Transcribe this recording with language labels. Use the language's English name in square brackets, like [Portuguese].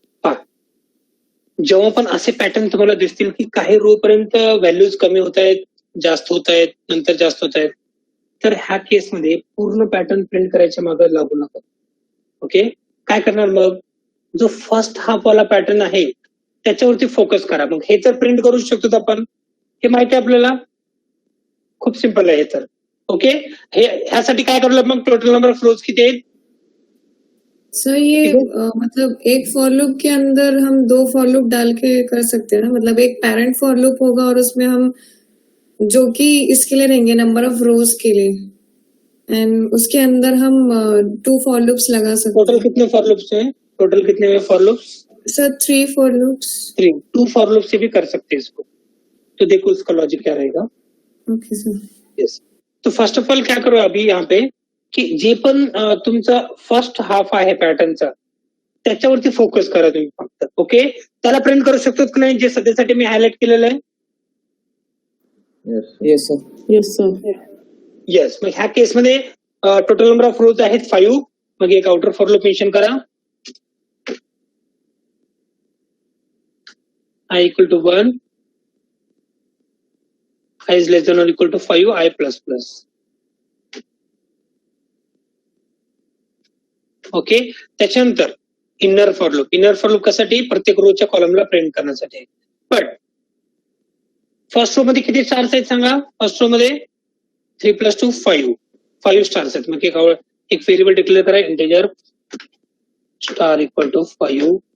[Marathi] जेव्हा पण असे पॅटर्न तुम्हाला दिसतील की काही रो पर्यंत व्हॅल्यूज कमी होत आहेत, जास्त होत आहेत, नंतर जास्त होत आहेत, तर ह्या केसमध्ये पूर्ण पॅटर्न प्रिंट करायच्या मागे लागू नका. ओके. काय करणार मग? जो फर्स्ट हाफ वाला पॅटर्न आहे त्याच्यावरती फोकस करा. मग हे तर प्रिंट करू शकतो आपण, हे माहिती आहे आपल्याला. खूप सिंपल आहे हे तर. ओके. ह्यासाठी काय करू मग? टोटल नंबर ऑफ रोज किती आहेत? [Hindi] सर ये मतलब एक फॉर लूप के अंदर हम 2 फॉर लूप डाल के कर सकते हैं ना? मतलब एक पैरेंट फॉर लूप होगा और उसमें हम जो कि इसके लिए रहेंगे नंबर ऑफ रोज के लिए, एंड उसके अंदर हम 2 फॉर लूप्स लगा सकते हैं. टोटल कितने फॉर लूप्स हैं? टोटल कितने for loops? Sir 3 for loops. 3. 2 for loop से भी कर सकते हैं इसको. तो देखो उसका लॉजिक क्या रहेगा. [English] Okay sir. [Hindi] यस. तो फर्स्ट ऑफ ऑल क्या करो अभी यहाँ पे [Marathi] की जे पण तुमचा फर्स्ट हाफ आहे पॅटर्नचा त्याच्यावरती फोकस करा तुम्ही फक्त. ओके, त्याला प्रिंट करू शकतो की नाही जे सध्यासाठी मी हायलाइट केलेलं आहे. [English] Yes sir. Yes sir. [Marathi] Yes, मग ह्या केसमध्ये टोटल नंबर ऑफ रोज आहेत 5. मग एक आउटर फॉर लूप मेन्शन करा. [English] I equal to 1, I is less than or equal to 5, I plus plus. [Marathi] Okay, त्याच्यानंतर inner for loop. Inner for loop कशासाठी? प्रत्येक रोच्या कॉलमला प्रिंट करण्यासाठी. बट फर्स्ट रो मध्ये किती स्टार्स आहेत सांगा? फर्स्ट रो मध्ये 3 + 2 5 स्टार्स आहेत. मग एक व्हेरिएबल डिक्लेअर करा, इंटिजर स्टार इक्वल टू 5.